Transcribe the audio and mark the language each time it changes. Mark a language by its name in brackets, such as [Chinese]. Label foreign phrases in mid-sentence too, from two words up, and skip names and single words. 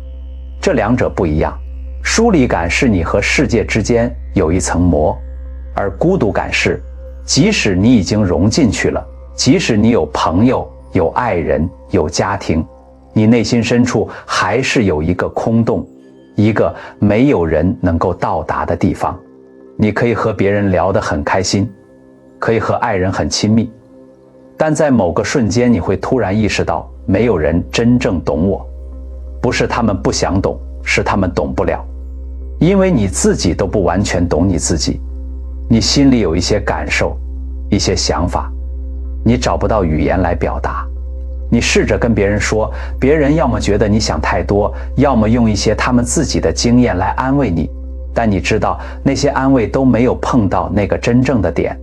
[Chinese] 這兩者不一樣，疏離感是你和世界之間有一層膜，而孤獨感是即使你已經融進去了，即使你有朋友、有愛人、有家庭，你內心深處還是有一個空洞，一個沒有人能夠到達的地方。你可以和別人聊得很開心，可以和愛人很親密，但在某個瞬間你會突然意識到，沒有人真正懂我。不是他們不想懂，是他們懂不了，因為你自己都不完全懂你自己。你心裡有一些感受，一些想法，你找不到語言來表達。你試着跟別人說，別人要麼覺得你想太多，要麼用一些他們自己的經驗來安慰你，但你知道那些安慰都沒有碰到那個真正的點。